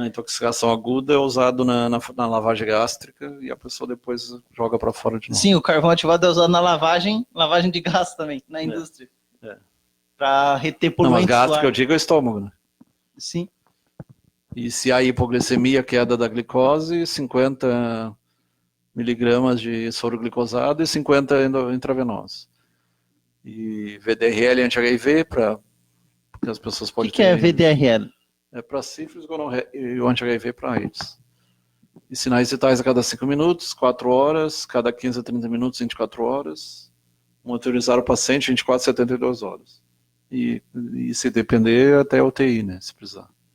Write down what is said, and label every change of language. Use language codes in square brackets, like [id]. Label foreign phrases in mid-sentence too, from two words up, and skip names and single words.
[pt] Na intoxicação aguda é usado na lavagem gástrica e a pessoa depois joga para fora de novo. Sim, o carvão ativado é usado na lavagem de gás também, na indústria. Para reter poluentes. Não, mas gástrica eu digo é o estômago, né? Sim. E se há hipoglicemia, queda da glicose, 50 miligramas de soro glicosado e 50 intravenosos. E VDRL anti-HIV, porque as pessoas podem ter... O que é VDRL? É para sífilis e o anti-HIV para AIDS. E sinais vitais a cada 5 minutos, 4 horas, cada 15 a 30 minutos, 24 horas. Monitorizar o paciente 24 a 72 horas. E se depender, até UTI, né, se precisar.